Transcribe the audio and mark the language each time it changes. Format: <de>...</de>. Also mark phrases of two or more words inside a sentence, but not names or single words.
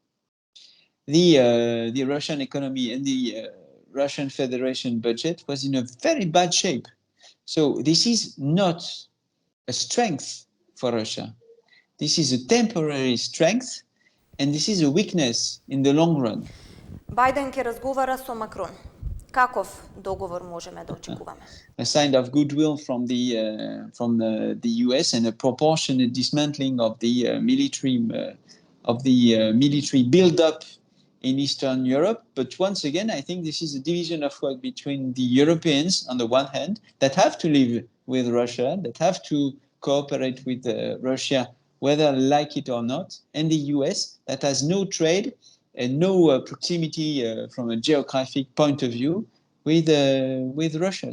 <en>The Russian economy and the Russian Federation budget was in a very bad shape. So this is not a strength for Russia. This is a temporary strength, and this is a weakness in the long run.</en> <mk>Бајден ќе разговара со Макрон. Каков договор можеме да очекуваме?</mk> <en>A sign of goodwill from the US and a proportionate dismantling of the military build-up in Eastern Europe. But once again, I think this is a division of work between the Europeans on the one hand, that have to live with Russia, that have to cooperate with Russia, whether like it or not, and the US that has no trade and no proximity from a geographic point of view with Russia.</en>